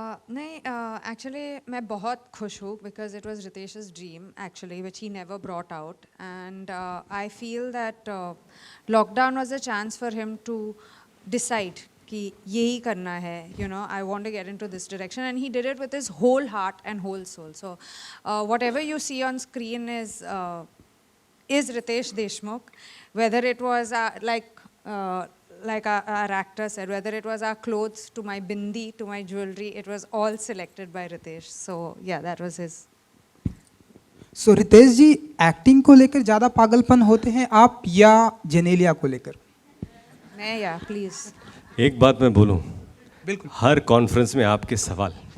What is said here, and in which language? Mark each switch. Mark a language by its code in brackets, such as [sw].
[hi] नहीं एक्चुअली मैं बहुत खुश हूँ [en] because it was Ritesh's dream actually which he never brought out and I feel that lockdown was a chance for him to decide [hi] कि यही करना है, [en] You know, I want to get into this direction and he did it with his whole heart and whole soul. So whatever you see on screen is Ritesh Deshmukh, whether it was like our actor said, whether it was our clothes to my bindi to my jewelry, it was all selected by Ritesh. So yeah, that was his. [hi] So Ritesh ji, acting को लेकर ज़्यादा पागलपन होते हैं आप या जेनेलिया को लेकर? मैं या प्लीज. एक बात मैं बोलूं, बिल्कुल. हर कॉन्फ्रेंस में आपके सवाल,